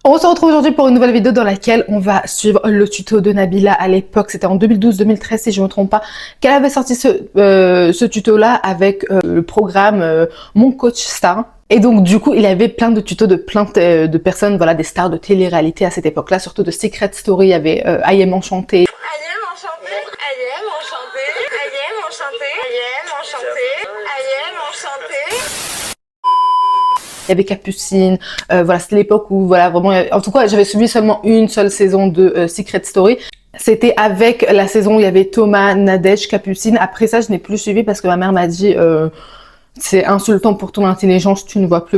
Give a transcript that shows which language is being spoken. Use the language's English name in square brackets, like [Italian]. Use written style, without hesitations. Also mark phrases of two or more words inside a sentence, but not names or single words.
[French] On se retrouve aujourd'hui pour une nouvelle vidéo dans laquelle on va suivre le tuto de Nabila à l'époque, c'était en 2012-2013 si je ne me trompe pas, qu'elle avait sorti ce tuto-là avec le programme Mon Coach Star. Et donc du coup, il y avait plein de tutos de plein de personnes, voilà, des stars de télé-réalité à cette époque-là, surtout de Secret Story, il y avait I Am Enchanté. [English] I am [French] enchanté, [English] I am enchanté, I am enchanté, I am enchanté, I am enchanté. [French] Il y avait Capucine, voilà, c'était l'époque où, voilà, vraiment, en tout cas, j'avais suivi seulement une seule saison de Secret Story. C'était avec la saison où il y avait Thomas, Nadège, Capucine. Après ça, je n'ai plus suivi parce que ma mère m'a dit c'est insultant pour ton intelligence, tu ne vois plus.